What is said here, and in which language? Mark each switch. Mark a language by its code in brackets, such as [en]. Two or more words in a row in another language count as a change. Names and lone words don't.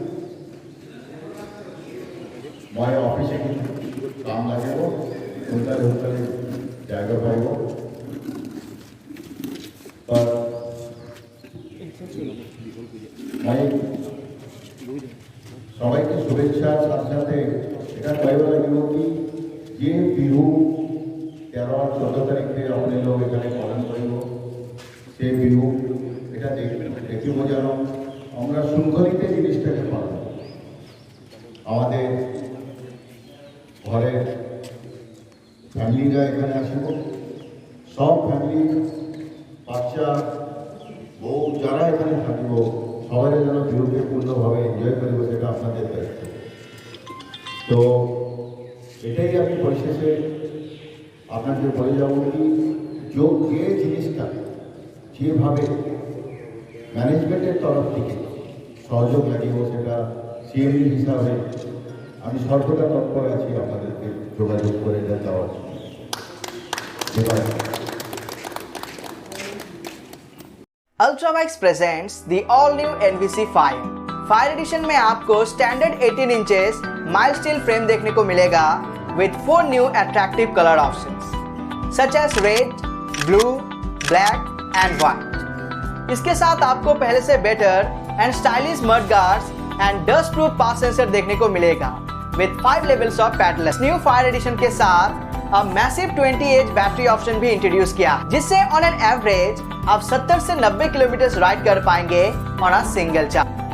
[as] মই অফিচে কাম লাগিব, সোনকালে জায়গা পাইব। [bn] মই সবাইকে শুভেচ্ছার সাথে সাথে এটা কইব লাগিব কি যে বিহু 13 আর 14 তারিখে আপনি লোক এখানে পালন করব, সেই বিহু এটা দেখিব যেন আমরা শৃঙ্খলিত জিনিসটাকে পালন। আমাদের ঘরের ফ্যামিলিরা এখানে আসব, সব ফ্যামিলি বাচ্চা বউ যারা এখানে থাকব সবাই যেন বিহুকে পূর্ণভাবে এনজয় করব, সেটা আপনাদের দায়িত্ব। তো এটাই আমি পরিশেষে আপনাকে বলে যাব কি যে জিনিসটা যেভাবে ম্যানেজমেন্টের তরফ থেকে সহযোগ লাগিব, সেটা সিএমডি হিসাবে আমি সর্বদা তৎপর আছি আপনাদেরকে যোগাযোগ করে দেওয়ার জন্য। [en] Ultrabikes presents the all-new NVC Fire. [hi] फायर एडिशन में आपको [en] standard 18 inches mild steel frame [hi] देखने को मिलेगा [en] with 4 new attractive color options such as red, blue, black and white. [hi] इसके साथ आपको पहले से [en] better and stylish mud guards and dust proof pass sensor [hi] देखने को मिलेगा [en] with 5 levels of paddless. new Fire edition [hi] के साथ अब [en] massive 20H battery option [hi] भी इंट्रोड्यूस किया, जिससे [en] on an average [hi] आप 70 से 90 [en] kilometer ride [hi] कर पाएंगे [en] on a single charge.